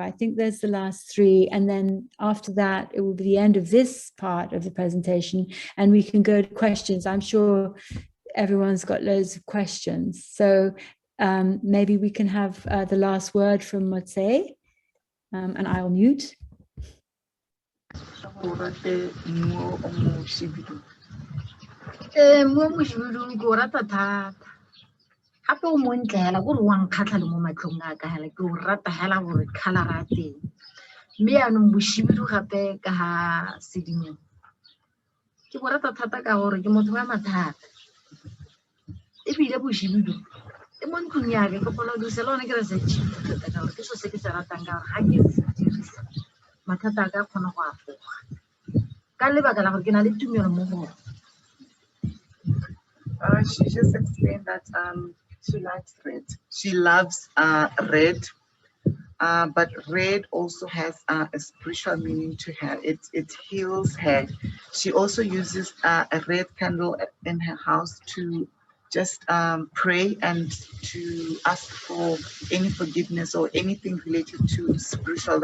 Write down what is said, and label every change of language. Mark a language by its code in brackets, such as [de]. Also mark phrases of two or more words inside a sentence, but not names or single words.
[en] I think there's the last 3, and then after that it will be the end of this part of the presentation, and we can go to questions. I'm sure everyone's got loads of questions, so maybe we can have the last word from Motsei, and I'll mute. [tn] Hape o montle hela gore wa nkgatla le mo matlhong a ka hela ke o rata hela gore color a teng, mme yaanong boshibidu gape ka ha sedimo ke bo rata thata ka gore ke motho wa mathata, ebile boshibidu e mo ntlong ya ke kgona go dirisa le one ke re se cheap thata ka gore ke so se ke se ratang ka gore ga ke se dirisa mathata a ka kgona go afoga ka lebaka la gore ke na le tumelo mo go. [en] She just explained that she likes red. She loves red, but red also has a spiritual meaning to her. It heals her. She also uses a red candle in her house to just pray and to ask for any forgiveness or anything related to spiritual.